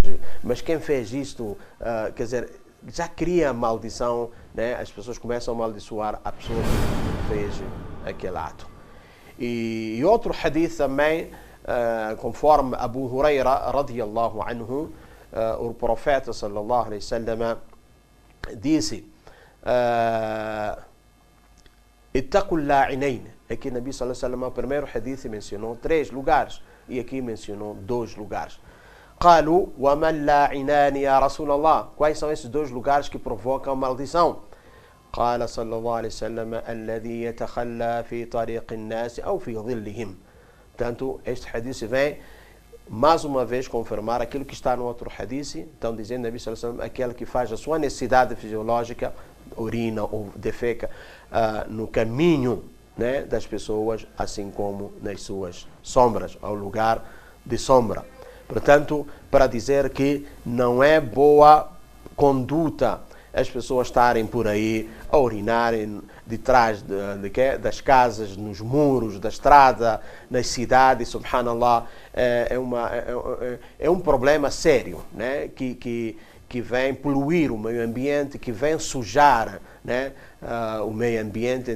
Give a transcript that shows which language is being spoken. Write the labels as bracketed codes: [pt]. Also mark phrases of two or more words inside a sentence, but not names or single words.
[pt] Mas quem fez isto, já cria maldição, né? As pessoas começam a amaldiçoar a pessoa que fez aquele ato. E outro hadith também, conforme Abu Huraira [ar] رضي الله عنه, [pt] o profeta [ar] صلى الله عليه وسلم [pt] disse: [ar] "اتقوا اللاعنين." Aqui نبي صلى الله عليه وسلم, [pt] o primeiro hadith mencionou três lugares e aqui mencionou dois lugares. [ar] قالوا وما اللاعنان يا رسول الله. [pt] Quais são esses dois lugares que provocam maldição? [ar] قال صلى الله عليه وسلم: الذي يتخلى في طريق الناس أو في ظلهم. [pt] Portanto, este hadith vem mais uma vez confirmar aquilo que está no outro hadith. Então, dizendo [ar] نبي صلى الله عليه وسلم, [pt] aquele que faz a sua necessidade fisiológica, urina ou defeca no caminho, né, das pessoas, assim como nas suas sombras, ao lugar de sombra. Portanto, para dizer que não é boa conduta as pessoas estarem por aí a urinarem de trás das casas, nos muros da estrada, nas cidades, subhanallah, é um problema sério, né, que vem poluir o meio ambiente, que vem sujar, né, o meio ambiente.